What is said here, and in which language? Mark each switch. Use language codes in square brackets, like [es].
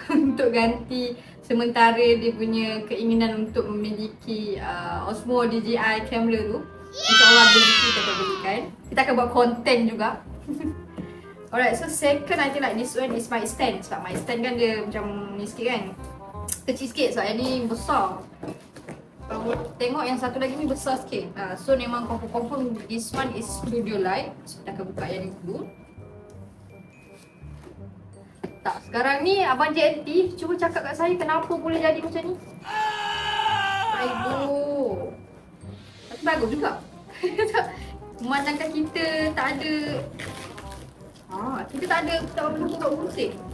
[ms] Untuk ganti sementara dia punya keinginan untuk memiliki Osmo DJI camera tu. InsyaAllah kita akan belikan. Kita akan buat konten juga. [en] Alright, so second I think like this one is mic stand. [ms] Sebab mic stand kan dia macam ni sikit kan. Kecil sikit sebab yang ni besar. Kalau tengok yang satu lagi ni besar sikit. [en] So memang confirm this one is studio light. [ms] So kita akan buka yang ni dulu. Tak, sekarang ni Abang JNT cuba cakap kat saya kenapa boleh jadi macam ni. Aduh. Tapi bagus juga. Memandangkan kita tak ada kita tak ada buka musik.